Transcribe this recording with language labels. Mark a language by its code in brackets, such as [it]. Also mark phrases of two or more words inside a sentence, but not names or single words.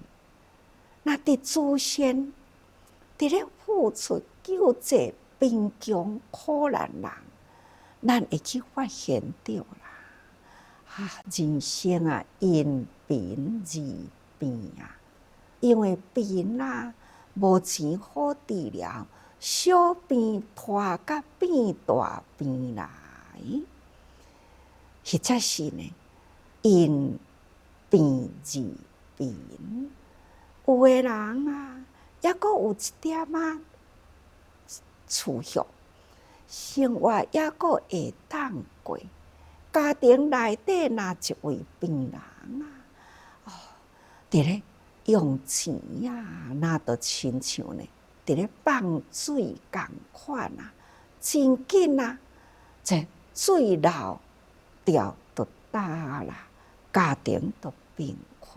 [nan] 那伫祖先伫咧付出救济贫穷苦难人，咱会去发现到啦，人生啊，因贫而变啊，因为贫啊，无钱好治疗，小病拖甲变大病来，或者是呢，因病而变。有的人啊，抑阁有一点仔储蓄，生活抑阁会当过。家庭内底若一位病人啊，伫咧用钱啊，那都亲像呢，伫咧放水共款啊，真紧啊，这水漏掉就焦啦，家庭就贫困。